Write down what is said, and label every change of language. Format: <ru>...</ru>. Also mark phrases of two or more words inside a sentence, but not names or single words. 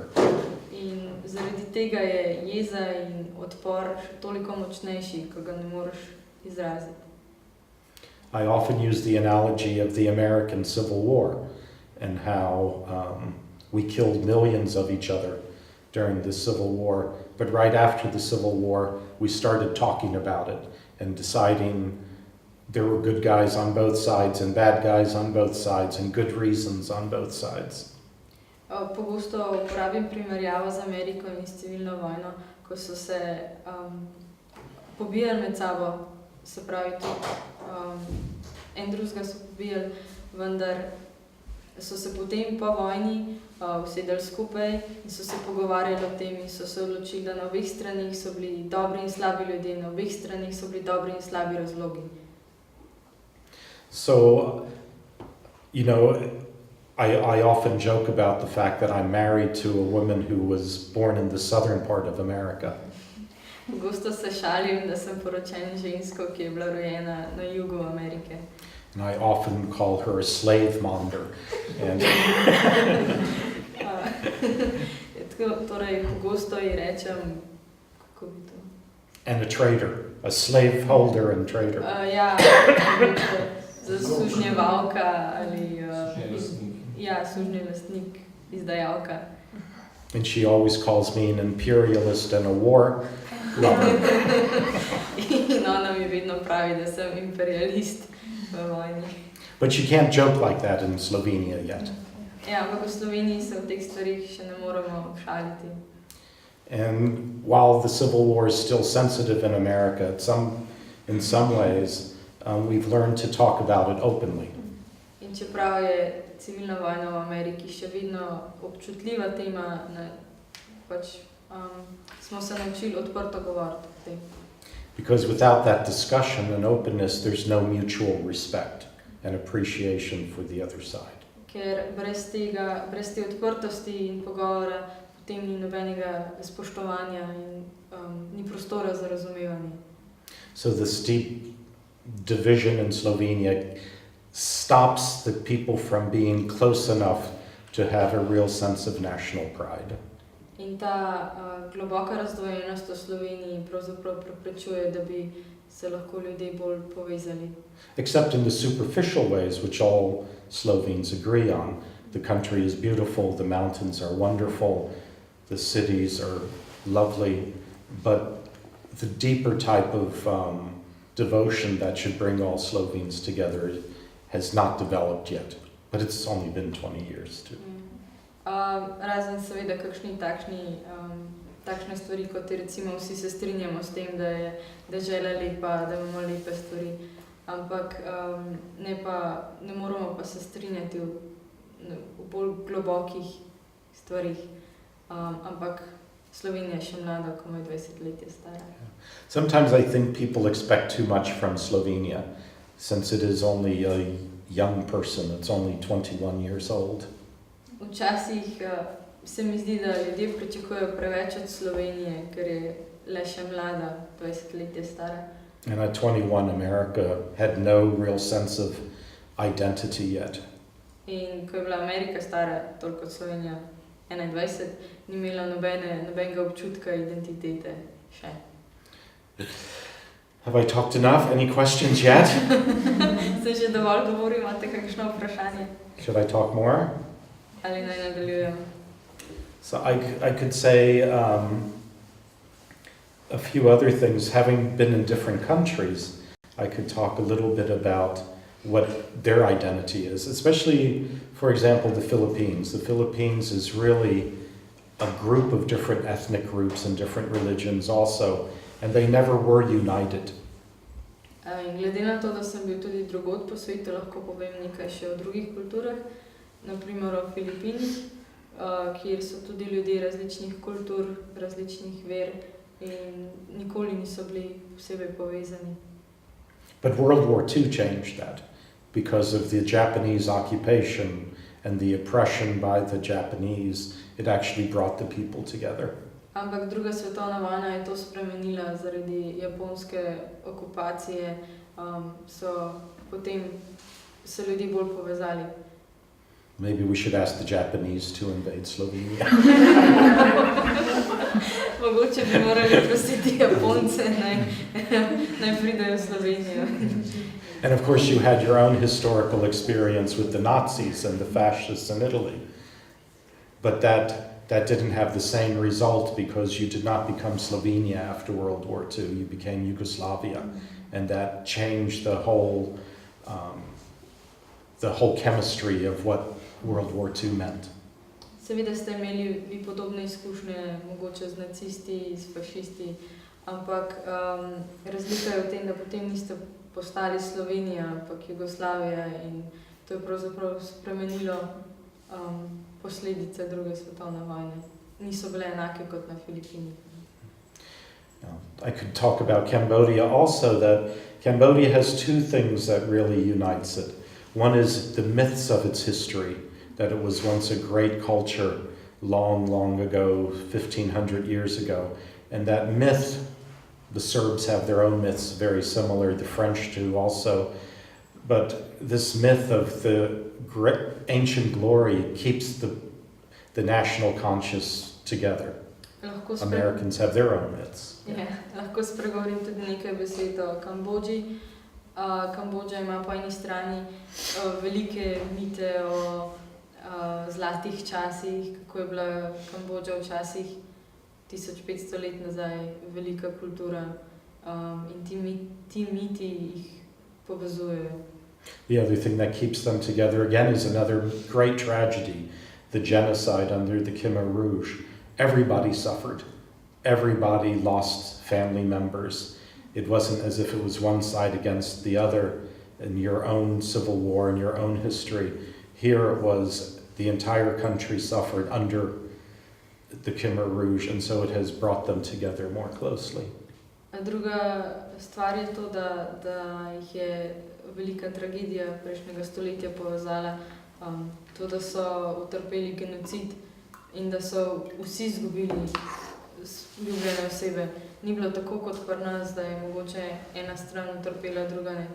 <sl>In zaradi tega je jeza in odpor toliko močnejši, ko ga ne moreš izraziti.</sl> <en>I often use the analogy of the American Civil War and how we killed millions of each other during the Civil War, but right after the Civil War, we started talking about it and deciding there were good guys on both sides and bad guys on both sides and good reasons on both sides.</en> <sl>Pogosto uporabim primerjavo z Ameriko in s civilno vojno, ko so se pobijali med sabo, se pravi en drugega so pobijali, vendar so se potem po vojni usedeli skupaj in so se pogovarjali o tem in so se odločili, da na obeh stranih so bili dobri in slabi ljudje, na obeh stranih so bili dobri in slabi razlogi.</sl> <en>So, you know, I often joke about the fact that I'm married to a woman who was born in the southern part of America.</en> <sl>Pogosto se šalim, da sem poročen žensko, ki je bila rojena na jugu Amerike.</sl> <en>And I often call her a slave monger. And</en> <sl>Torej, pogosto ji rečem, kako bi to?</sl> <en>And a trader, a slave holder and trader.</en> <sl>Ja, sužnjevalka ali sužnjelastnik, izdajalka.</sl> <en>And she always calls me an imperialist and a war lover.</en> <sl>In ona mi vedno pravi, da sem imperialist v vojni.</sl> <en>But you can't joke like that in Slovenia yet.</en> <sl>Ja, ampak v Sloveniji se v teh stvarih še ne moremo šaliti.</sl> <en>And while the Civil War is still sensitive in America, in some ways, we've learned to talk about it openly.</en> <sl>In čeprav je civilna vojna v Ameriki še vedno občutljiva tema, smo se naučili odprto govoriti o tem.</sl> <en>Because without that discussion and openness, there's no mutual respect and appreciation for the other side.</en> <sl>Ker brez te odprtosti in pogovora, potem ni nobenega spoštovanja in ni prostora za razumevanje.</sl> <en>So this deep division in Slovenia stops the people from being close enough to have a real sense of national pride. In ta globoka razdvojenost v Sloveniji pravzaprav preprečuje, da bi se lahko ljudje bolj povezali. Except in the superficial ways, which all Slovenes agree on. The country is beautiful, the mountains are wonderful, the cities are lovely, but the deeper type of devotion that should bring all Slovenes together has not developed yet, but it's only been 20 years too.</en> <sl>Razen seveda kakšni takšne stvari, kot recimo vsi se strinjamo s tem, da je dežela lepa, da imamo lepe stvari, ampak ne moramo pa se strinjati v bolj globokih stvarih, ampak Slovenija je še mlada, komaj 20 let je stara.</sl> <en>Sometimes I think people expect too much from Slovenia, since it is only a young person, it's only 21 years old.</en> <sl>Včasih se mi zdi, da ljudje pričakujejo preveč od Slovenije, ker je le še mlada, 20 let je stara.</sl> <en>And at 21, America had no real sense of identity yet.</en> <sl>In ko je bila Amerika stara, toliko kot Slovenija, 21, ni imela nobenega občutka identitete še.</sl> <en>Have I talked enough? Any questions yet?</en> <sl>Se že dovolj govorim, imate kakšno vprašanje?</sl> <en>Should I talk more?</en> <sl>Ali naj nadaljujem?</sl> <en>So I could say a few other things. Having been in different countries, I could talk a little bit about what their identity is, especially, for example, the Philippines. The Philippines is really a group of different ethnic groups and different religions also, and they never were united.</en> <sl>In glede na to, da sem bil tudi drugod po svetu, lahko povem nekaj še o drugih kulturah, naprimer o Filipinih, kjer so tudi ljudje različnih kultur, različnih ver in nikoli niso bili posebej povezani.</sl> <en>But World War II changed that because of the Japanese occupation and the oppression by the Japanese. It actually brought the people together.</en> <sl>Ampak druga svetovna vojna je to spremenila zaradi japonske okupacije, so potem se ljudje bolj povezali.</sl> <en>Maybe we should ask the Japanese to invade Slovenia.</en> <sl>Mogoče bi morali prositi Japonce, naj pridejo v Slovenijo.</sl> <en>And of course you had your own historical experience with the Nazis and the fascists in Italy. But that didn't have the same result because you did not become Slovenia after World War II. You became Yugoslavia, and that changed the whole chemistry of what World War II meant.</en> <sl>Seveda ste imeli vi podobne izkušnje, mogoče z nacisti, s fašisti, ampak razlika je v tem, da potem niste postali Slovenija, ampak Jugoslavija, in to je pravzaprav spremenilo posledice druge svetovne vojne. Niso bile enake kot na Filipinih.</sl> <en>I could talk about Cambodia also, that Cambodia has two things that really unites it. One is the myths of its history, that it was once a great culture long, long ago, 1,500 years ago. And that myth, the Serbs have their own myths, very similar, the French do also. But this myth of the ancient glory keeps the national conscious together. Americans have their own myths.</en> <sl>Lahko spregovorim tudi nekaj besed o Kambodži. Kambodža ima po eni strani velike mite o zlatih časih, kako je bila Kambodža včasih 1500 let nazaj velika kultura, in ti miti jih povezujejo.</sl> <en>The other thing that keeps them together again is another great tragedy, the genocide under the Khmer Rouge. Everybody suffered. Everybody lost family members. It wasn't as if it was one side against the other in your own civil war, in your own history. Here it was the entire country suffered under the Khmer Rouge, and so it has brought them together more closely.</en> <sl>Druga stvar je to, da jih je velika tragedija prejšnjega stoletja povezala, to, da so utrpeli genocid in da so vsi izgubili ljubljene osebe. Ni bilo tako kot pri nas, da je mogoče ena stran utrpela, druga ne.</sl>